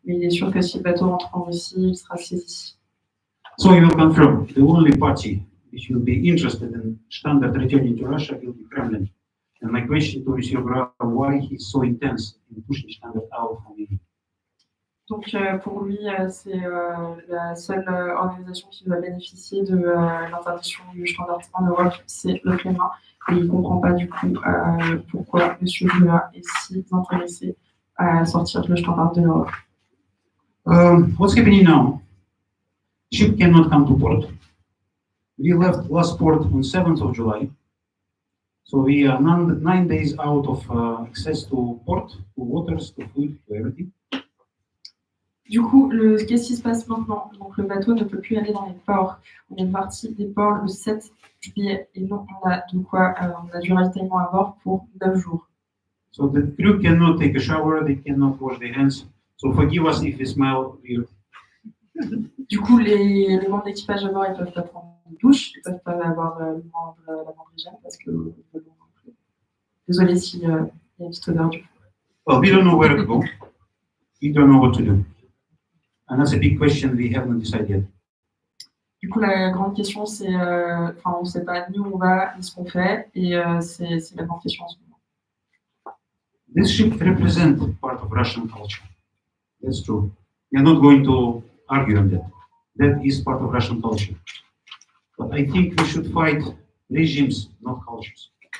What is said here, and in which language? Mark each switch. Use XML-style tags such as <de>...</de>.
<fr>Mais il est sûr que si le bateau rentre en Russie, il sera saisi.</fr> <en>So I will confirm, the only party which will be interested in Shtandart returning to Russia will be Kremlin. And my question to Monsieur Graf, why he's so intense in pushing Shtandart out from Europe?</en> <fr>Donc pour lui, c'est la seule organisation qui va bénéficier de l'interdiction du Shtandart en Europe, c'est le Kremlin. Et il ne comprend pas du coup pourquoi M. Lula est si intéressé à sortir le Shtandart de l'Europe.</fr> <en>What's happening now? Ship cannot come to port. We left last port on 7th of July. So we are 9 days out of access to port, to waters, to food, to everything.</en> <fr>Du coup, qu'est-ce qui se passe maintenant? Donc le bateau ne peut plus aller dans les ports. On est parti des ports le 7 juillet et non, on a de quoi, on a du ravitaillement à bord pour 9 jours.</fr> <en>So the crew cannot take a shower, they cannot wash their hands. So forgive us if we smell weird.</en> <fr>Du coup, les membres d'équipage à bord, ils peuvent pas prendre une douche, ils peuvent pas avoir la moindre hygiène parce que désolé s'il y a une petite odeur du coup.</fr> <en>Well, we don't know where to go. We don't know what to do. And that's a big question we haven't decided yet.</en> <fr>Du coup, la grande question, c'est, on ne sait pas ni où on va, ni ce qu'on fait, et c'est la grande question en ce moment.</fr> <en>This ship represents part of Russian culture. That's true. We are not going to argue on that. That is part of Russian culture. But I think we should fight regimes, not cultures.</en>